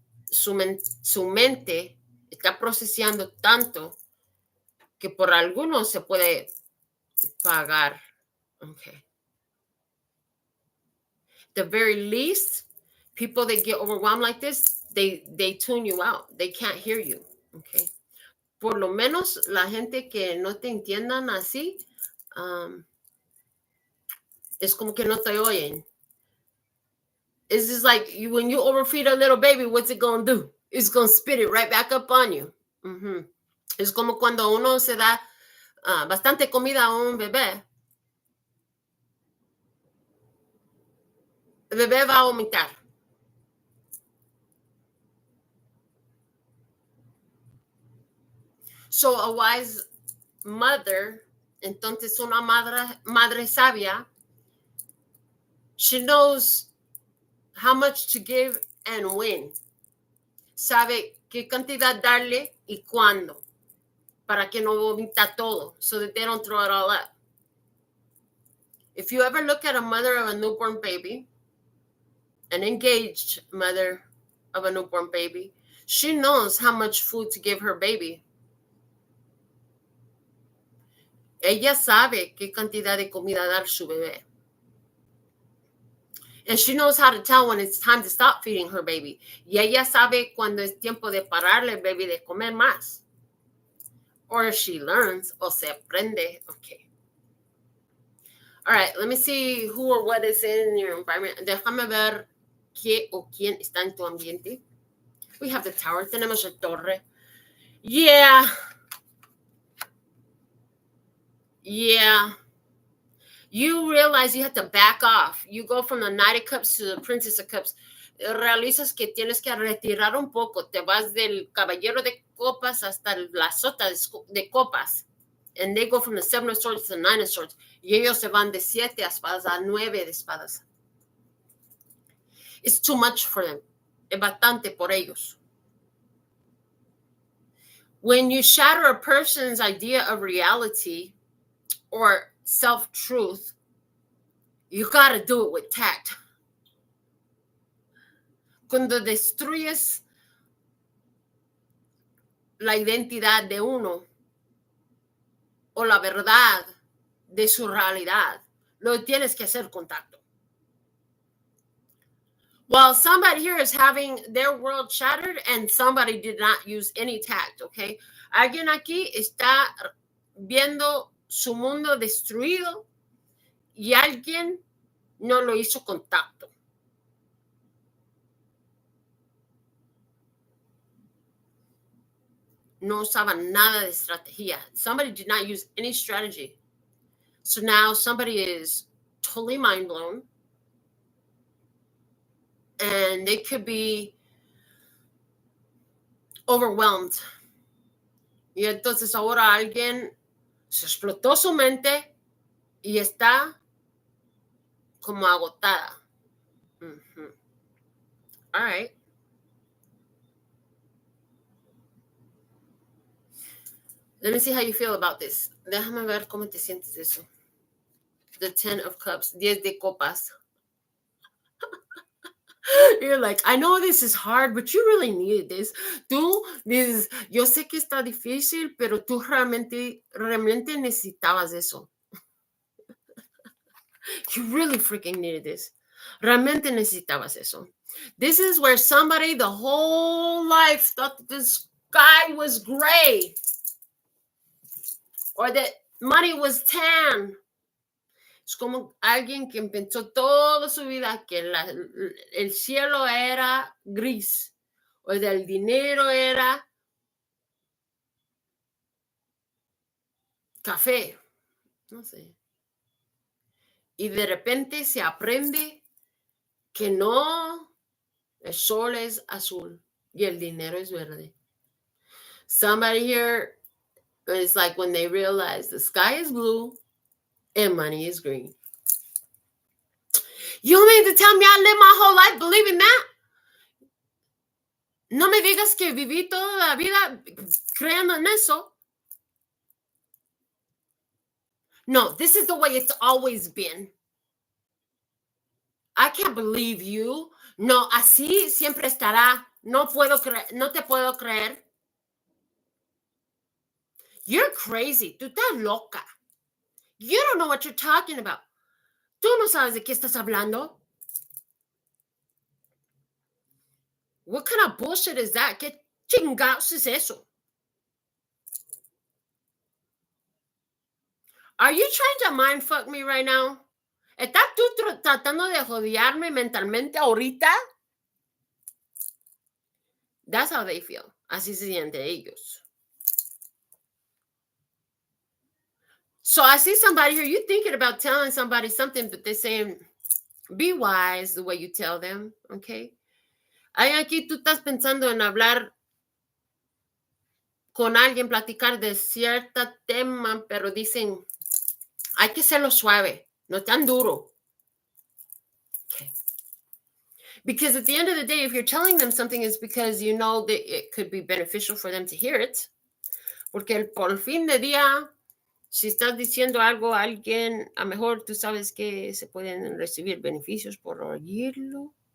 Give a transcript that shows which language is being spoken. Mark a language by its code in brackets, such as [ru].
[es] Su mente está procesando tanto que por algunos se puede pagar. [en] Okay. The very least, people that get overwhelmed like this, they tune you out. They can't hear you. Okay. [es] Por lo menos la gente que no te entiendan así, es como que no te oyen. [en] It's just like when you overfeed a little baby, what's it going to do? It's going to spit it right back up on you. [es] Es como cuando uno se da bastante comida a un bebé. El bebé va a vomitar. [en] So a wise mother, [es] entonces una madre sabia, [en] she knows how much to give and when. [es] Sabe qué cantidad darle y cuándo, para que no vomita todo, [en] so that they don't throw it all up. If you ever look at a mother of a newborn baby, an engaged mother of a newborn baby, she knows how much food to give her baby. [es] Ella sabe qué cantidad de comida dar a su bebé. [en] And she knows how to tell when it's time to stop feeding her baby. [es] Y ella sabe cuando es tiempo de pararle al baby de comer más. [en] Or she learns, [es] o se aprende. [en] Okay. All right, let me see who or what is in your environment. [es] Déjame ver qué o quién está en tu ambiente. [en] We have the tower. [es] Tenemos la torre. [en] Yeah. You realize you have to back off. You go from the Knight of Cups to the Princess of Cups. [es] Realizas que tienes que retirar un poco. Te vas del Caballero de Copas hasta la Sota de Copas. [en] And they go from the Seven of Swords to the Nine of Swords. [es] Y ellos se van de 7 espadas a 9 de espadas. [en] It's too much for them. [es] Es bastante por ellos. [en] When you shatter a person's idea of reality or self-truth, you got to do it with tact. [es] Cuando destruyes la identidad de uno o la verdad de su realidad, lo tienes que hacer contacto. [en] While somebody here is having their world shattered and somebody did not use any tact, okay? [es] Alguien aquí está viendo su mundo destruido y alguien no lo hizo contacto. No usaba nada de estrategia. [en] Somebody did not use any strategy. So now somebody is totally mind blown. And they could be overwhelmed. [es] Y entonces ahora alguien se explotó su mente y está como agotada. [en] All right. Let me see how you feel about this. [es] Déjame ver cómo te sientes eso. [en] The 10 of Cups, [es] 10 de copas. [en] You're like, I know this is hard, but you really needed this. [es] Yo sé que está difícil, pero tú realmente necesitabas eso. [en] You really freaking needed this. [es] Realmente necesitabas eso. [en] This is where somebody the whole life thought that the sky was gray or that money was tan. [es] Es como alguien que pensó toda su vida que el cielo era gris o el dinero era café, no sé. Y de repente se aprende que no, el sol es azul y el dinero es verde. [en] Somebody here is like when they realize the sky is blue and money is green. You mean to tell me I lived my whole life believing that? [es] No me digas que viví toda la vida creyendo en eso. [en] No, this is the way it's always been. I can't believe you. [es] No, así siempre estará. No puedo creer, no te puedo creer. [en] You're crazy. [es] Tú estás loca. [en] You don't know what you're talking about. [es] Tú no sabes de qué estás hablando. [en] What kind of bullshit is that? [es] ¿Qué chingados es eso? [en] Are you trying to mind fuck me right now? [es] ¿Estás tú tratando de jodearme mentalmente ahorita? [en] That's how they feel. [es] Así se sienten ellos. [en] So I see somebody here, you thinking about telling somebody something, but they're saying, be wise the way you tell them, okay? [es] Aquí tú estás pensando en hablar con alguien, platicar de cierto tema, pero dicen, hay que hacerlo suave, no tan duro. [en] Okay. Because at the end of the day, if you're telling them something, it's because you know that it could be beneficial for them to hear it. [es] Porque por el fin de día, si estás diciendo algo a alguien, a lo mejor tú sabes que se pueden recibir beneficios por oírlo.